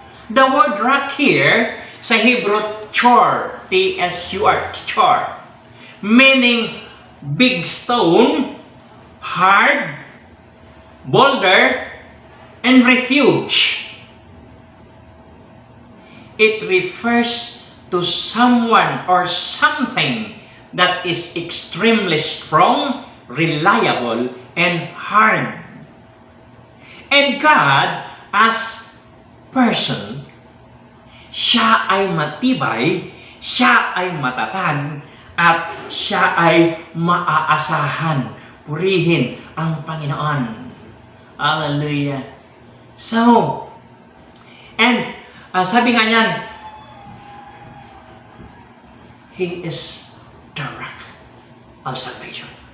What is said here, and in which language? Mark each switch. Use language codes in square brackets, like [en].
[en] The word rock here [tl] sa Hebrew, [en] chor, T-S-U-R, chor, meaning big stone, hard, boulder, and refuge. It refers to someone or something that is extremely strong, reliable, and hard. And God, as person, [tl] siya ay matibay, siya ay matatag, at siya ay maaasahan. Purihin ang Panginoon. Hallelujah. [en] So, and [tl] sabi nga niyan, [en] He is the rock of salvation.